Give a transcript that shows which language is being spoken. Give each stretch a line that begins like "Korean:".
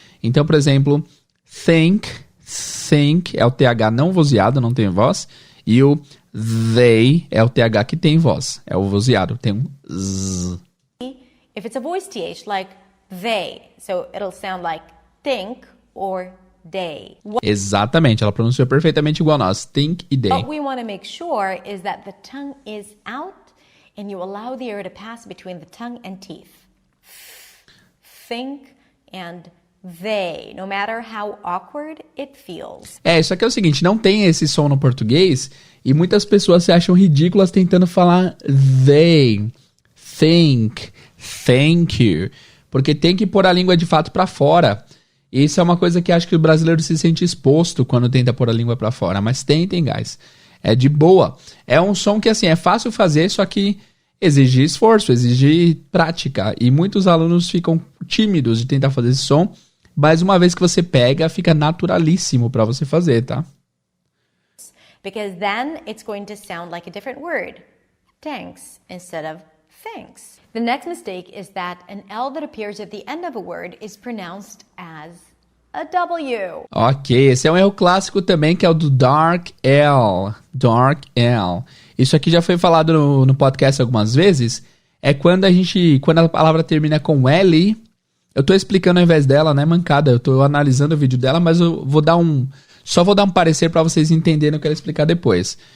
Portuguese: Então, por exemplo, think é o TH não vozeado, não tem voz. E o they é o TH que tem voz, é o vozeado, tem um z.
English: If it's a voice TH, like they, so it'll sound like think or day.
Portuguese: Exatamente, ela pronunciou perfeitamente igual a nós. Think e day.
English: What we want to make sure is that the tongue is out and you allow the air to pass between the tongue and teeth. Think and they, no matter how awkward it feels.
Portuguese: Isso aqui é o seguinte, não tem esse som no português e muitas pessoas se acham ridículas tentando falar they, think, thank you, porque tem que pôr a língua de fato pra fora. Isso é uma coisa que acho que o brasileiro se sente exposto quando tenta pôr a língua pra fora, mas tentem, guys. É de boa. É um som que, assim, é fácil fazer, só que exige esforço, exige prática. E muitos alunos ficam tímidos de tentar fazer esse som, mas uma vez que você pega, fica naturalíssimo pra você fazer, tá?
English: Because then it's going to sound like a different word. Thanks instead of thanks. The next mistake is that an L that appears at the end of a word is pronounced as a W.
Portuguese: Ok, esse é um erro clássico também, que é o do dark L. Dark L. Isso aqui já foi falado no podcast algumas vezes. É quando a palavra termina com L. Eu tô explicando ao invés dela, né, mancada? Eu tô analisando o vídeo dela, mas eu só vou dar um parecer para vocês entenderem o que ela explicar depois.